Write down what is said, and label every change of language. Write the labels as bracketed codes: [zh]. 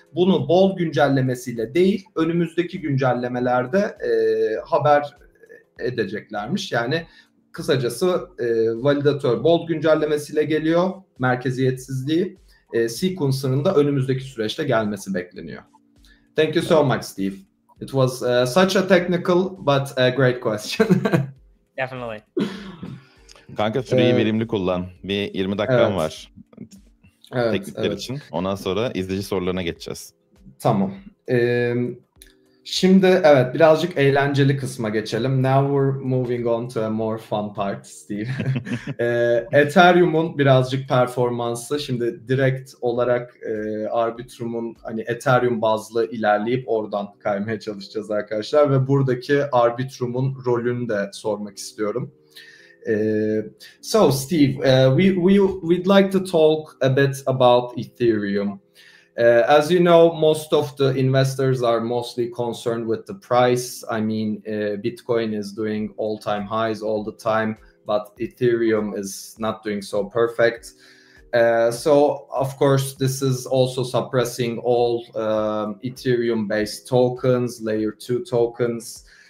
[tr] Bunu Bold güncellemesiyle değil, önümüzdeki güncellemelerde haber edeceklermiş. Yani kısacası validatör Bold güncellemesiyle geliyor, merkeziyetsizliği. Sequencer'ın da önümüzdeki süreçte gelmesi bekleniyor. [en] Thank you so much, Steve. It was such a technical but a great question. Definitely. [tr] Kanka süreyi verimli kullan. Bir 20 dakikan var. Teknikler için. Ondan sonra izleyici sorularına geçeceğiz. Tamam. Şimdi birazcık eğlenceli kısma geçelim. [en] Now we're moving on to a more fun part, Steve. [tr] Ethereum'un birazcık performansı. Şimdi direkt olarak Arbitrum'un hani Ethereum bazlı ilerleyip oradan kaymaya çalışacağız arkadaşlar ve buradaki Arbitrum'un rolünü de sormak istiyorum. [en] So Steve, we'd like to talk a bit about Ethereum. As you know, most of the investors are mostly concerned with the price. I mean, Bitcoin is doing all-time highs all the time. but Ethereum is not doing so perfect. So of course, this is also suppressing all Ethereum-based tokens, layer 2 tokens.